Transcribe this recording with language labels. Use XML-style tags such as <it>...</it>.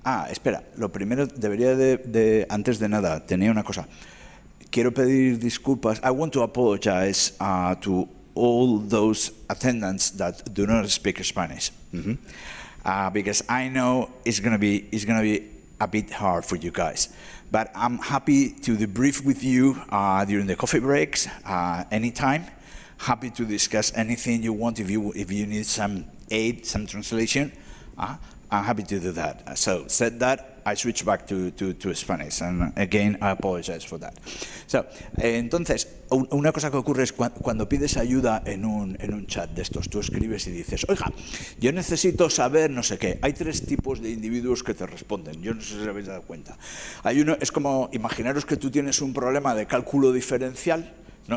<es>Espera, lo primero debería antes de nada, tenía una cosa. Quiero pedir disculpas.</es> <en>I want to apologize to all those attendants that do not speak Spanish, because I know it's gonna be a bit hard for you guys. But I'm happy to debrief with you during the coffee breaks, anytime. Happy to discuss anything you want. If you need some aid, some translation, I'm happy to do that. So said that, I switch back to Spanish, and again I apologize for that.</en> <es>So, entonces, una cosa que ocurre es cuando pides ayuda en un chat de estos, tú escribes y dices, oiga, yo necesito saber no sé qué. Hay tres tipos de individuos que te responden, yo no sé si os habéis dado cuenta. Hay uno, es como, imaginaros que tú tienes un problema de cálculo diferencial, ¿no?</es>